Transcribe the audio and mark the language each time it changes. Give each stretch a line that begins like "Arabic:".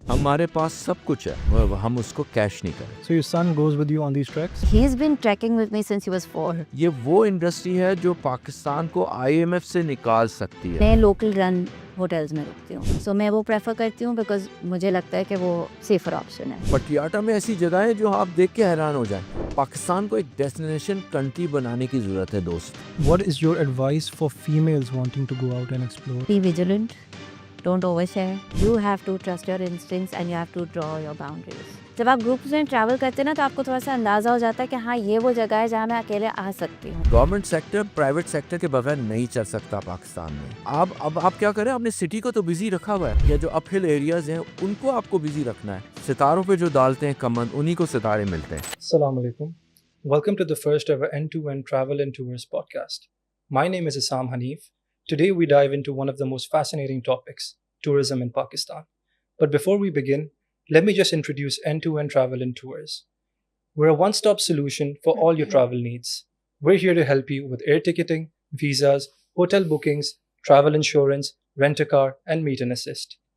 Urdu: ہمارے پاس سب کچھ ہے, ہم اس کو کیش نہیں کریں.
English: So your son goes with you on these treks? He's been trekking with me since he was 4.
Urdu: یہ وہ انڈسٹری ہے جو پاکستان کو IMF سے نکال سکتی ہے. میں لوکل رن ہوٹلز میں رکتی ہوں, سو میں وہ پریفر کرتی ہوں بیکاز مجھے لگتا ہے کہ وہ سیفر آپشن ہے. پٹیاٹا میں ایسی جگہیں ہیں جو آپ دیکھ کے حیران ہو جائیں. پاکستان کو ایک ڈیسٹینیشن کنٹری بنانے کی ضرورت ہے دوست.
English: What is your advice for females wanting to go out and explore? Be vigilant, don't overshare. You have to trust your instincts and you have to draw your boundaries.
Urdu: جب آپ groups میں travel کرتے ہیں نا تو آپ کو تھوڑا سا اندازہ ہو جاتا ہے کہ ہاں یہ وہ جگہ ہے جہاں میں اکیلے آ سکتی ہوں. گورنمنٹ سیکٹر پرائیویٹ سیکٹر کے بغیر نہیں چل سکتا پاکستان میں. اب آپ کیا کریں, آپ نے سٹی کو تو بزی رکھا ہوا ہے, یا جو اپ ہل ایریاز ہیں ان کو آپ کو بزی رکھنا ہے. ستاروں پہ جو ڈالتے ہیں کمند, انہی کو ستارے ملتے ہیں. السلام علیکم.
English: Welcome to the first ever end-to-end travel and tours podcast. My name is Assam Hanif. Today we dive into one of the most fascinating topics, tourism in Pakistan. But before we begin, let me just introduce End-to-End Travel and Tours. We're a one-stop solution for all your travel needs. We're here to help you with air ticketing, visas, hotel bookings, travel insurance, rent a car, and meet and assist.